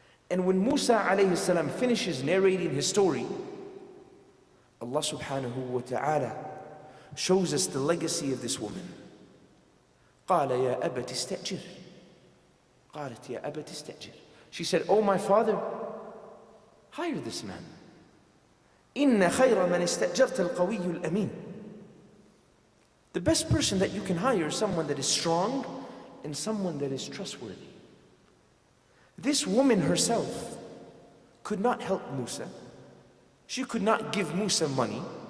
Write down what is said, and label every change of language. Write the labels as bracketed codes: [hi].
[en] And when Musa alayhi salam finishes narrating his story, Allah subhanahu wa ta'ala shows us the legacy of this woman. [ar] قال يا أبت استأجر. قالت يا أبت استأجر. [en] She said, oh my father, hire this man. [ar] إن خير من استأجرت القوي الأمين. [en] The best person that you can hire is someone that is strong and someone that is trustworthy. This woman herself could not help Musa. She could not give Musa money.